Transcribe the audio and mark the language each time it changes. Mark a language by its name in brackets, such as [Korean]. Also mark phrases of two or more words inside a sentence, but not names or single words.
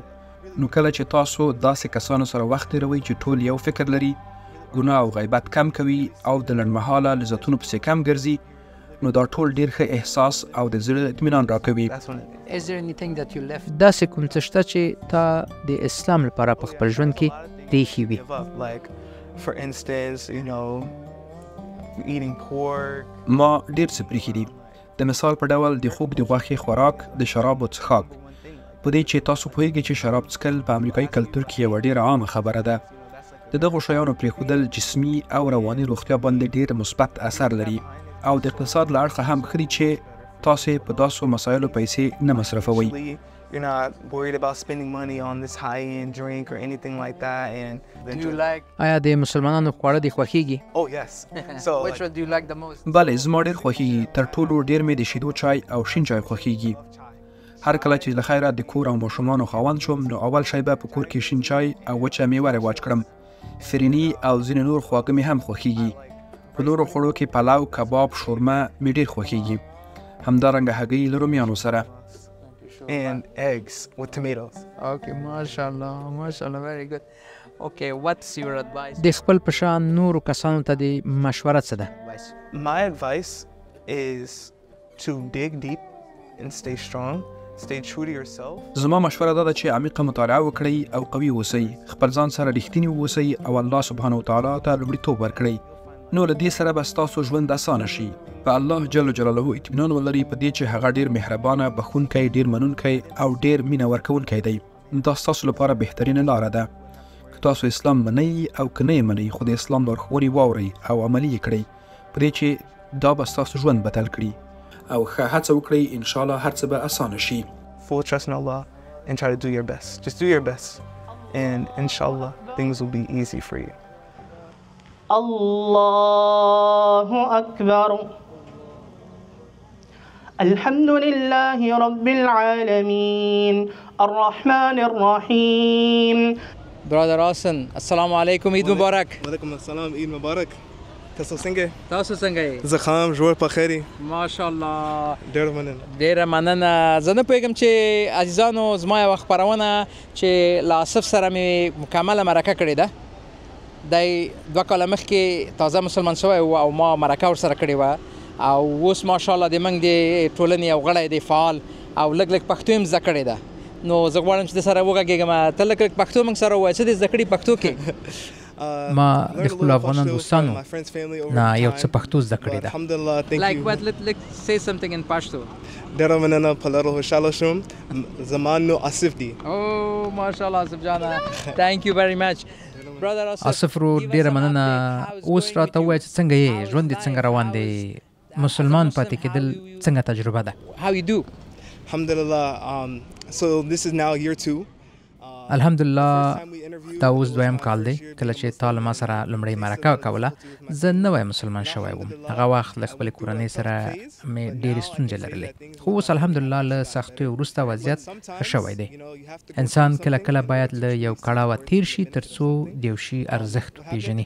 [Pashto] نو کله چې تاسو داسې کسانو سره وخت تېروئ چې ټول یو فکر لري ګناه او غیبت کم کوي او د لنډمهاله لذتونو پسې کم ګرځي نو دا ټول ډېر ښه احساس او د زړه اطمینان راکوي. داسې کوم څه شته چې تا د اسلام لپاره په خپل ژوند کې پریښي وي؟ [English] Like, for instance, you know, eating pork. [Pashto] ما ډېر څه پریښي دي. د مثال په ډول د خوږ د غوښې خوراک، د شرابو څښاک. په دې چې تاسو پوهېږئ چې شراب څښل په امریکایي کلتور کې یوه ډېره عامه خبره ده. د دغو شیانو پرېښودل جسمي او رواني روغتیا باندې ډېر مثبت اثر لري او د اقتصاد له اړخه هم ښه دي چې تاسې په داسو مسایلو پیسې نه مصرفوئ. [English] You're not worried about spending money on this high-end drink or anything like that. And Do you like [Pashto] آیا د مسلمانانو خواړه دې خوښیږي؟ [English] Oh yes. So Which one do you like the most؟ [Pashto] بلې زما ډېر خوښیږي. تر ټولو ډېر مې د شیدو چای او شین چای خوښیږي. هر کله چې له خیره د کور او ماشومانو خاوند شوم نو اول شی به په کور کې شین چای او وچه میوه رواج کړم. فرني او ځینې نور خواږه مې هم خوښیږي. په نورو خوړو کې پلاو، کباب، شورمه مې ډېر خوښیږي. همدارنګه هګۍ له رومیانو سره. [English] And eggs with tomatoes. Okay, mashallah, mashallah, very good. Okay, what's your advice؟ [Pashto] د خپل په شان نورو کسانو ته د مشوره څه ده؟ [English] My advice is to dig deep and stay strong. Stay true to yourself. [Pashto] زما مشوره دا ده چې عمیقه مطالعه وکړئ او قوي اوسئ. خپل ځان سره رښتیني اوسئ او الله سبحانه وتعالی ته لومړیتوب ورکړئ. نو له دې سره به ستاسو ژوند اسانه شي. په الله جل جلاله اطمینان ولرئ په دې چې هغه ډېر مهربانه، بخښونکی، ډېر منونکی او ډېر مینه ورکوونکی دی. دا ستاسو لپاره بهترینه لاره ده. که تاسو اسلام منئ او که نه یې منئ خو د اسلام لارښوونې واورئ او عملي یې کړئ په دې چې دا به ستاسو ژوند بدل کړي او ښه هڅه وکړئ انشاءالله هر څه به اسانه شي. [English] Full trust in Allah and try to do your best. Just do your best. And inshallah, things will be easy for you. [Arabic] الله أكبر. الحمد لله رب العالمين. الرحمن الرحيم. Brother Hassan, السلام عليكم, عيد مبارك. وعليكم السلام، عيد مبارك. [Pashto] تاسو څنګه؟ تاسو څنګه یې؟ زه ښه یم، ژوند په خیر یې. ماشاءالله. ډېره مننه. ډېره مننه. زه نه پوهېږم چې عزیزانو زما یوه خپرونه چې له آصف سره مې مکمله مرکه کړې ده دی 2 کاله مخکې تازه مسلمان شوی و او ما مرکه ورسره کړې وه او اوس ماشاءالله د موږ د ټولنې یو غړی دی فعال او لږ لږ پښتو یې زده کړې ده نو زه غواړم چې د سره وغږېږم ته لږ لږ پښتو موږ سره ووایه څه دې زده کړي پښتو کې ما د خپلو افغانان دوستانو نه یو څه پښتو زده کړې ده. [English] Like what? Let's say something in Pashto. [Pashto] ډېره مننه په لرو خوشحاله شوم. زما نو آصف دی. Oh, ماشاءالله آصف جانه. [English] Thank you very much. [Pashto] آصف ورور ډېره مننه. اوس راته ووایه چې څنګه یې ژوند دې څنګه روان دی مسلمان پاتې کېدل څنګه تجربه ده؟ [English] How you do? Alhamdulillah. So this is now year 2. [Pashto] الحمدلله دا اوس 2یم کال دی کله چې تا له ما سره لومړۍ مرکه کوله. زه نوی مسلمان شوی وم. هغه وخت له خپلې کورنۍ سره مې ډېرې ستونزې لرلې خو اوس الحمدلله له سختیو وروسته وضعیت ښه شوی دی. انسان کله کله باید له یو کړاوه تیر شي تر څو د یو شي ارزښت وپېژني.